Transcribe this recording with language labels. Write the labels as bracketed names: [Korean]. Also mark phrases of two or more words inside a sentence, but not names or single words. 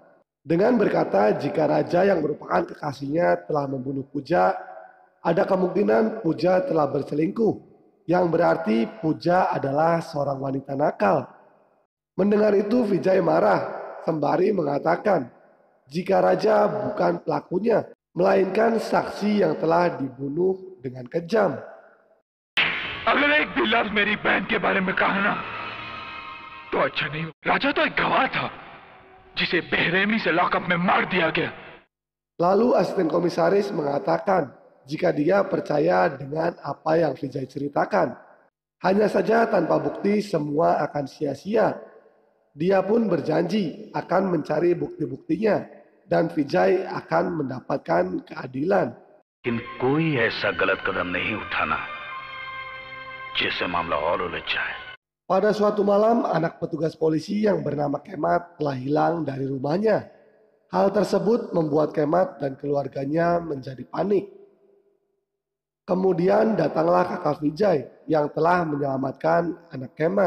[Indonesian] Dengan berkata jika Raja yang merupakan kekasihnya telah membunuh Puja, ada kemungkinan Puja telah berselingkuh, yang berarti Puja adalah seorang wanita nakal. Mendengar itu Vijay marah, sembari mengatakan jika Raja bukan pelakunya, melainkan saksi yang telah dibunuh dengan kejam. [Hindi] अगर एक भी लफ्ज मेरी बहन के बारे में कहा ना, तो अच्छा नहीं। राजा तो एक गवार था जिसे बेरहमी से लॉकअप में मार दिया गया। [Indonesian] Lalu asisten komisaris mengatakan jika dia percaya dengan apa yang Vijay ceritakan. Hanya saja tanpa bukti semua akan sia-sia. Dia pun berjanji akan mencari bukti-buktinya dan Vijay akan mendapatkan keadilan. [Hindi] लेकिन कोई ऐसा गलत कदम नहीं उठाना जिससे मामला और उलझ जाए। [Indonesian] Pada suatu malam, anak petugas polisi yang bernama Kemat telah hilang dari rumahnya. Hal tersebut membuat Kemat dan keluarganya menjadi panik. Kemudian datanglah kakak Vijay yang telah menyelamatkan anak Kemat.